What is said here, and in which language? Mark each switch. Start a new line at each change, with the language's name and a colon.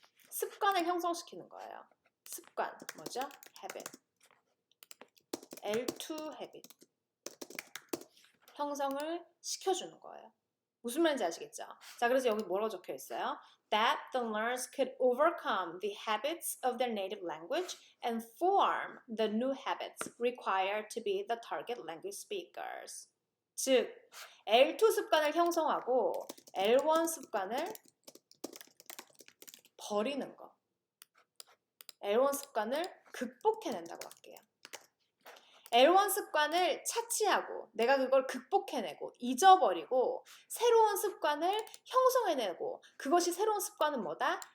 Korean: 습관을 형성시키는 거예요. 습관 뭐죠?
English: habit. L2 habit.
Korean: 형성을 시켜주는 거예요. 무슨 말인지 아시겠죠? 자, 그래서 여기 뭐라고 적혀 있어요?
English: That the learners could overcome the habits of their native language and form the new habits required to be the target language speakers.
Korean: 즉, L2 습관을 형성하고 L1 습관을 버리는 거. L1 습관을 극복해낸다고 할게요. L1 습관을 차치하고 내가 그걸 극복해내고 잊어버리고 새로운 습관을 형성해내고 그것이 새로운 습관은 뭐다?